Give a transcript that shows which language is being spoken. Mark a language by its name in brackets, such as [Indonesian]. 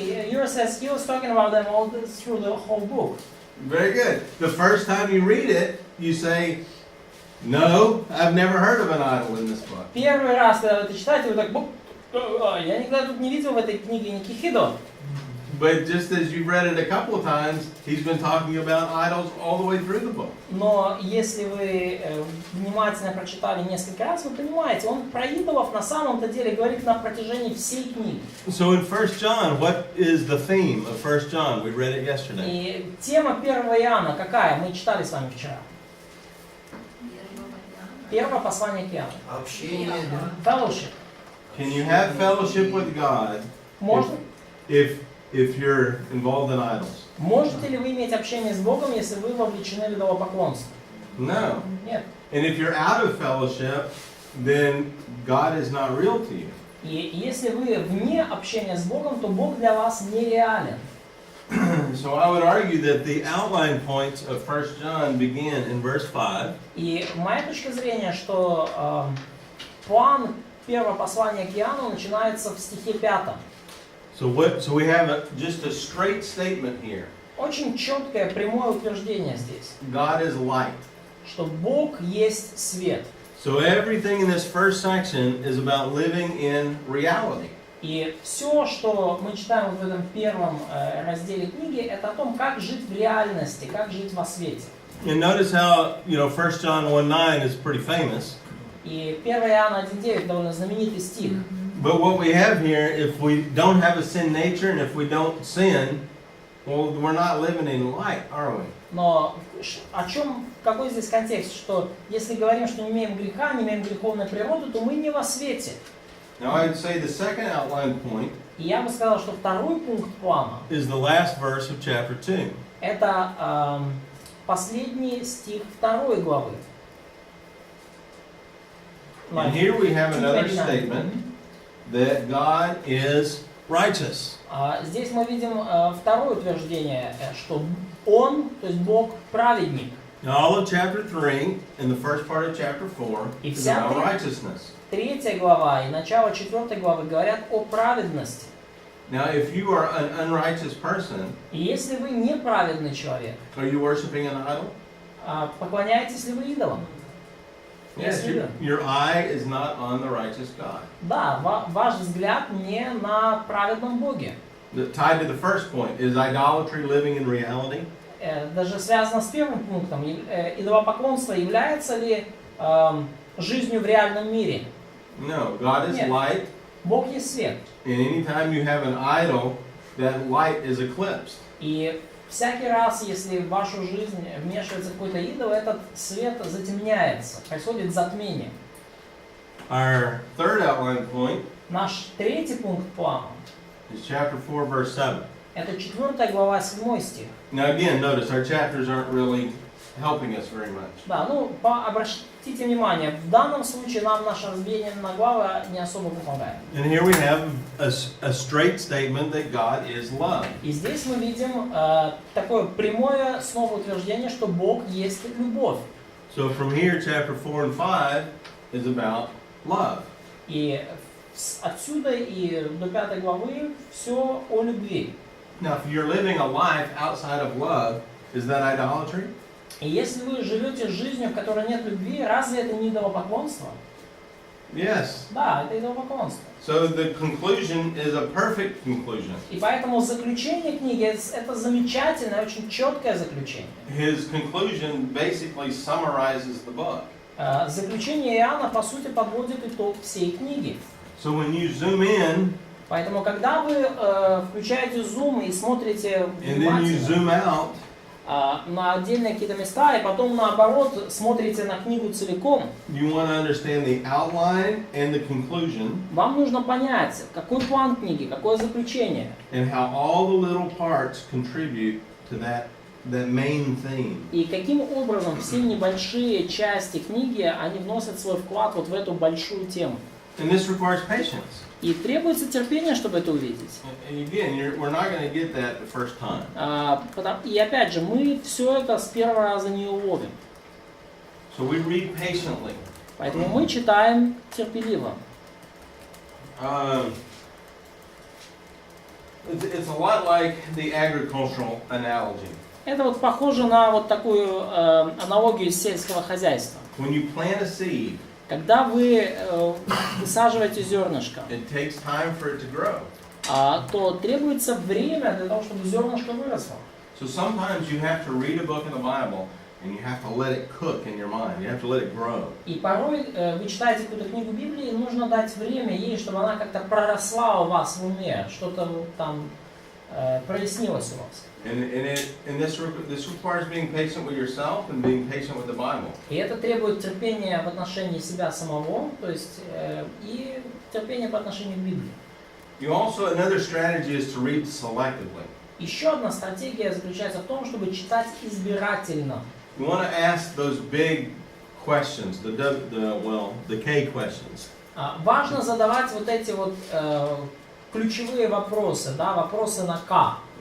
[English] Юра says he was talking about them all through the whole book. Very good. The first time you read it, you say, no, I've never heard of an idol in this book. [Russian] Первый раз, когда вы это читаете, вы так, я никогда тут не видел в этой книге никаких идолов. [English] But just as you've read it a couple of times, he's been talking about idols all the way through the book. [Russian] Но если вы внимательно прочитали несколько раз, вы понимаете, он про идолов на самом-то деле говорит на протяжении всей книги. [English] So in 1 John, what is the theme of 1 John? We read it yesterday. [Russian] И тема 1 Иоанна какая? Мы читали с вами вчера. Первое послание к Иоанну. Общение. [English] Fellowship. Can you have fellowship with God [Russian] Можно, [English] if you're involved in idols? [Russian] можете ли вы иметь общение с Богом, если вы вовлечены в идолопоклонство? [English] No. [Russian] Нет. [English] And if you're out of fellowship, then God is not real to you. [Russian] И если вы вне общения с Богом, то Бог для вас нереален. [English] So I would argue that the outline points of 1 John begin in verse 5. [Russian] И моя точка зрения, что план первого послания к Иоанну начинается в стихе 5. [English] So we have just a straight statement here. [Russian] Очень четкое, прямое утверждение здесь, [English] God is light. [Russian] что Бог есть свет. [English] So everything in this first section is about living in reality. [Russian] И все, что мы читаем в этом первом разделе книги, это о том, как жить в реальности, как жить во свете. [English] And notice how, 1 John 1:9 is pretty famous. [Russian] И 1 Иоанна 1:9 довольно знаменитый стих. [English] But what we have here, if we don't have a sin nature and if we don't sin, well, we're not living in light, are we? [Russian] Но какой здесь контекст, что если говорим, что не имеем греха, не имеем греховной природы, то мы не во свете. [English] Now I'd say the second outline point [Russian] И я бы сказал, что второй пункт плана [English] is the last verse of chapter 2. [Russian] это последний стих 2 главы. [English] And here we have another statement that God is righteous. [Russian] Здесь мы видим второе утверждение, что Он, то есть Бог, праведник. [English] Now all of chapter 3 and the first part of chapter 4 is about righteousness. [Russian] 3 глава и начало 4 главы говорят о праведности. [English] Now if you are an unrighteous person, [Russian] И если вы неправедный человек, [English] are you worshiping an idol? [Russian] поклоняетесь ли вы идолам? [English] Yes, [Russian] Если да. [English] your eye is not on the righteous God. [Russian] Да, ваш взгляд не на праведном Боге. [English] Tied to the first point, is idolatry living in reality? [Russian] Даже связано с первым пунктом. Идолопоклонство является ли жизнью в реальном мире? [English] No, God is [Russian] Нет. [English] light, [Russian] Бог есть свет. [English] and anytime you have an idol, that light is eclipsed. [Russian] И всякий раз, если в вашу жизнь вмешивается какой-то идол, этот свет затемняется, происходит затмение. [English] Our third outline point [Russian] Наш третий пункт плана [English] is chapter 4, verse 7. [Russian] это 4 глава, 7 стих. [English] Now again, notice our chapters aren't really helping us very much. [Russian] Да, обратите внимание, в данном случае нам наше разбиение на главы не особо помогает. [English] And here we have a straight statement that God is love. [Russian] И здесь мы видим такое прямое снова утверждение, что Бог есть любовь. [English] So from here, chapter 4 and 5 is about love. [Russian] И отсюда и до 5 главы все о любви. [English] Now, if you're living a life outside of love, is that idolatry? [Russian] И если вы живете жизнью, в которой нет любви, разве это не идолопоклонство? [English] Yes. [Russian] Да, это идолопоклонство. [English] So the conclusion is a perfect conclusion. [Russian] И поэтому заключение книги это замечательное, очень четкое заключение. [English] His conclusion basically summarizes the book. [Russian] Заключение Иоанна, по сути, подводит итог всей книги. [English] So when you zoom in, [Russian] Поэтому, когда вы включаете зум и смотрите [English] and then you zoom out, [Russian] на отдельные какие-то места, и потом, наоборот, смотрите на книгу целиком, [English] you want to understand the outline and the conclusion, [Russian] вам нужно понять, какой план книги, какое заключение, [English] and how all the little parts contribute to that main theme. [Russian] и каким образом все небольшие части книги, они вносят свой вклад вот в эту большую тему. [English] And this requires patience. [Russian] И требуется терпение, чтобы это увидеть. [English] And again, we're not going to get that the first time. [Russian] И опять же, мы все это с первого раза не уловим. [English] So we read patiently. [Russian] Поэтому мы читаем терпеливо. [English] It's a lot like the agricultural analogy. [Russian] Это вот похоже на вот такую аналогию из сельского хозяйства. [English] When you plant a seed, [Russian] Когда вы высаживаете зернышко, [English] it takes time for it to grow. [Russian] То требуется время для того, чтобы зернышко выросло. [English] So sometimes you have to read a book in the Bible and you have to let it cook in your mind. You have to let it grow. [Russian] И порой вы читаете какую-то книгу Библии, и нужно дать время ей, чтобы она как-то проросла у вас в уме, что-то там прояснилось у вас. [English] And this requires being patient with yourself and being patient with the Bible. [Russian] И это требует терпения в отношении себя самого, то есть и терпения по отношению к Библии. [English] Another strategy is to read selectively. [Russian] Еще одна стратегия заключается в том, чтобы читать избирательно. [English] You want to ask those big questions, the K questions. [Russian] Важно задавать вот эти вот ключевые вопросы, да, вопросы на К.